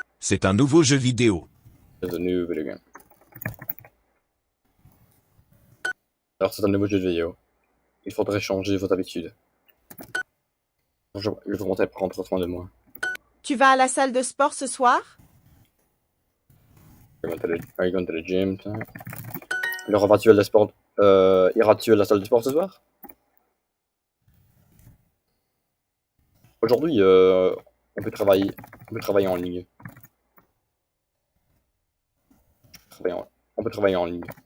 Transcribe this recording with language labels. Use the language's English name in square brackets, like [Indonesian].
[French] C'est un nouveau jeu vidéo. [English] It's a new video game. [French] Alors, c'est un nouveau jeu de vidéo. Il faudrait changer vos habitudes. Je voudrais prendre soin de moi. Tu vas à la salle de sport ce soir? [English] Are you going to the gym tonight? [French] Alors, iras-tu à la salle de sport ce soir? Aujourd'hui, on peut travailler en ligne. On peut travailler en ligne.